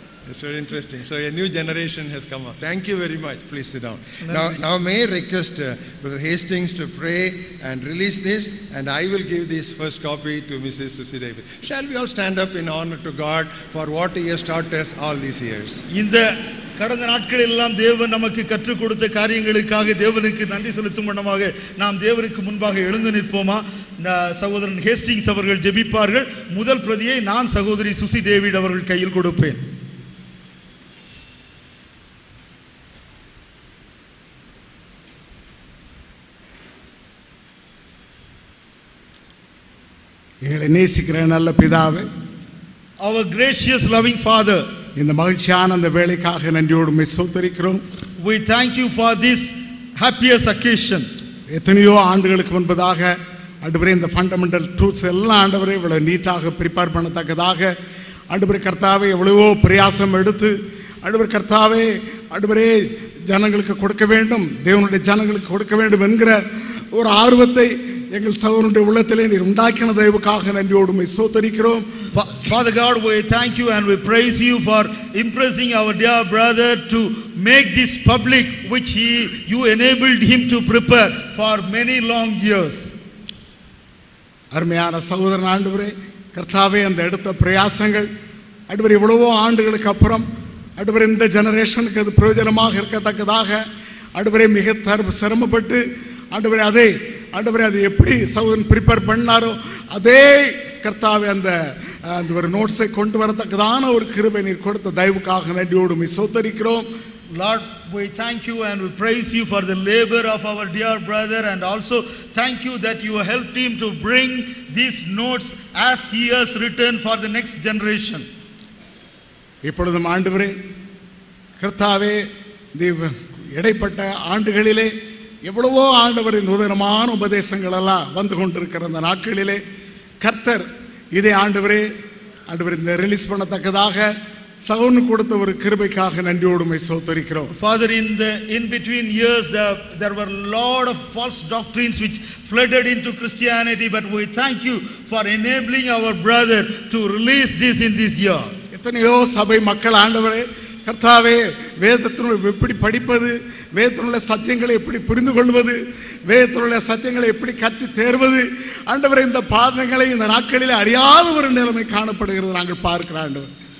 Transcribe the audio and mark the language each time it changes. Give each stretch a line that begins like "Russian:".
English: It's very interesting. So a new generation has come up. Thank you very much. Please sit down. Now may I request Brother Hastings to pray and release this, and I will give this first copy to Mrs. Susie David. Shall we all stand up in honor to God for what He has taught us all these years?
Tamil: இந்த கடந்த நாட்களில் எல்லாம் தேவன் நமக்கு கற்றுக் கொடுத்த காரியங்களுக்காக தேவனுக்கு நன்றி செலுத்தும் வண்ணமாக நாம் தேவனுக்கு முன்பாக எழுந்து நிற்போமா? சகோதரன் ஹேஸ்டிங்ஸ் அவர்கள் ஜெபிப்பார்கள். முதல் பிரதியை நான் சகோதரி சுசி டேவிட் அவர்கள் கையில் கொடுப்பேன். எங்களை நேசிக்கிற நல்ல பிதாவே,
English: our gracious loving Father,
Tamil: இந்த மகிழ்ச்சியான அந்த வேளைக்காக நன்றியோடு உம்மை ஸ்தோத்திரிக்கிறோம்.
English: we thank you for this happiest occasion.
Tamil: எத்தனையோ ஆண்டுகளுக்கு முன்பதாக ஆண்டவரே இந்த
English: fundamental truths
Tamil: எல்லாம் ஆண்டவரே இவ்வளவு நீட்டாக ப்ரிப்பேர் பண்ணத்தக்கதாக ஆண்டவரே கர்த்தாவே எவ்வளவோ பிரயாசம் எடுத்து ஆண்டவரே கர்த்தாவே ஆண்டவரே ஜனங்களுக்கு கொடுக்க வேண்டும், தேவனுடைய ஜனங்களுக்கு கொடுக்க வேண்டும் என்கிற ஒரு ஆர்வத்தை எங்கள் சகோதரனுடைய உள்ளத்திலே நீர் உண்டாக்கின தயவுக்காக நன்றியோடு உம்மை ஸ்தோத்திரிக்கிறோம்.
English: Father God, we thank you and we praise you for impressing our dear brother to make this public which you enabled him to prepare for many long years.
Tamil: அருமையான சகோதரன் ஆண்டவரே கர்த்தாவே அந்த எடுத்த பிரயாசங்கள் ஆண்டவரே இவ்வளவோ ஆண்டுகளுக்கு அப்புறம் ஆண்டவரே இந்த ஜெனரேஷனுக்கு அது பிரயோஜனமாக இருக்கத்தக்கதாக ஆண்டவரே மிக சிரமப்பட்டு ஆண்டவரே அதை எப்படி சகோதரன் ப்ரிப்பேர் பண்ணாரோ அதே கர்த்தாவே அந்த ஒரு நோட்ஸை கொண்டு வரத்தக்கதான ஒரு கிருபை நீர் கொடுத்த தயவுக்காக நன்றியோடு உம்மை ஸ்தோத்திரிக்கிறோம்.
English: Lord, we thank you and we praise you for the labor of our dear brother, and also thank you that you helped him to bring these notes as he has written for the next generation.
Tamil: இப்பொழுதும் ஆண்டவரே கர்த்தாவே இடைப்பட்ட ஆண்டுகளிலே எவ்வளவோ ஆண்டவரின் நூதனமான உபதேசங்கள் எல்லாம் வந்து கொண்டிருக்கிற அந்த நாட்களிலே கர்த்தர் இதே ஆண்டவரே இந்த ரிலீஸ் பண்ணத்தக்கதாக சகோதரனுக்கு கொடுத்த ஒரு கிருபைக்காக நன்றியோடு உம்மை ஸ்தோத்திரிக்கிறோம்.
English: Father, in between years there were a lot of false doctrines which flooded into Christianity, but we thank you for enabling our brother to release this in this year.
Tamil: எத்தனையோ சபை மக்கள் ஆண்டவரே கர்த்தாவே வேதத்தினுள் எப்படி படிப்பது, வேதத்தினுள்ள சத்தியங்களை எப்படி புரிந்து கொள்வது, வேதத்தினுள்ள சத்தியங்களை எப்படி கற்று தேர்வது ஆண்டவரே இந்த பாதங்களை இந்த நாட்களிலே அறியாத ஒரு நிலைமை காணப்படுகிறது நாங்கள் பார்க்கிறோம் ஆண்டவர்.